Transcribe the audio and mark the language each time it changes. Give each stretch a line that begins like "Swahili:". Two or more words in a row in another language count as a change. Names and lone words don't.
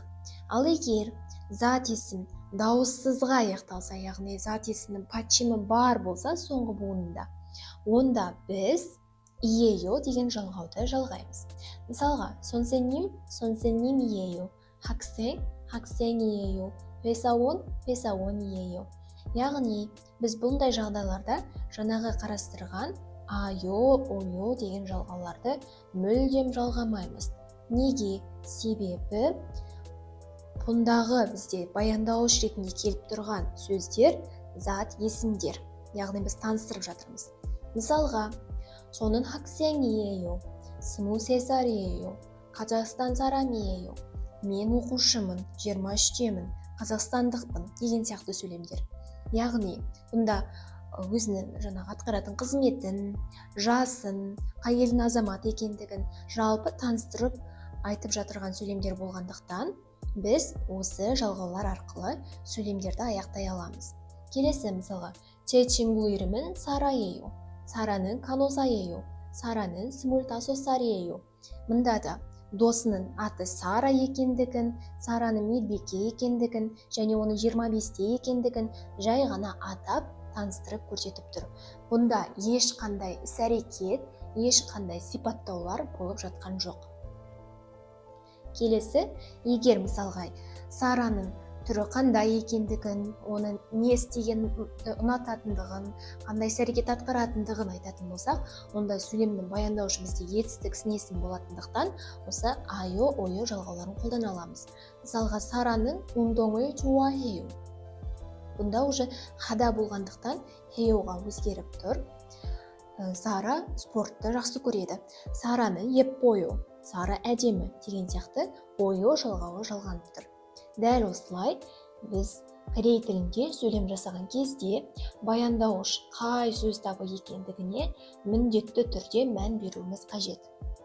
Kazakh: Ал егер зат есім дауыссызға аяқталса, яғни зат есімнің почимі бар болса соңғы буынында, онда біз иеyo деген жалғауды жалғаймыз.
Korean: Мысалға, 선생님 이에요, 학생, 학생 이에요, 회사원, 회사원 이에요.
Kazakh: Яғни біз бұндай жағдайларда жаңағы қарастырған
Korean: 아요, 어요
Kazakh: деген жалғауларды мүлдем жалғамаймыз. Неге? Себебі бұндағы бізде баяндауыш ретінде келіп тұрған сөздер зат есімдер. Яғни біз таныстырып жатырмыз. Мысалға,
Korean: 저는 학생이에요, 23살이에요, қазақстан 사람이에요,
Kazakh: мен оқушымын, 23-темін, қазақстандықпын деген сияқты сөйлемдер. Яғни бұнда өзінің жаңағы атқаратын қызметін, жасын, қай елдің азаматы екендігін жалпы таныстырып айтып жатырған сөйлемдер болғандықтан, біз осы жалғаулар арқылы сөйлемдерді аяқтай аламыз. Келесі мысалға,
Korean: 제 친구 이름은 사라예요, 사라는 간호사예요, 사라는 25살이에요.
Kazakh: Мұнда да досының аты Сара екендігін, Сараның медбике екендігін және оның 25-те екендігін жай ғана атап таныстырып көрсетіп тұр. Бұнда ешқандай іс-әрекет, ешқандай сипаттаулар болып жатқан жоқ. Келесі, егер мысалға Сараның түрі қандай екендігін, оның не істеген ұнататындығын, қандай іс-әрекет атқаратындығын айтатын болсақ, онда сөйлемнің баяндаушы бізде етістік сын есім болатындықтан, осы
Korean: 아요, 어요
Kazakh: жалғауларын қолдана аламыз. Мысалға, Сараның
Korean: 운동을 좋아해요.
Kazakh: Бұнда уже хада болғандықтан хеоға өзгеріп тұр. Сара спортты жақсы көреді. Сараның еппойо, Сара әдемі деген сияқты ойо жалғауы жалғанып тұр. Дәл осылай біз корей тілінде сөйлем жасаған кезде баяндауыш қай сөз табы екендігіне міндетті түрде мән беруіміз қажет.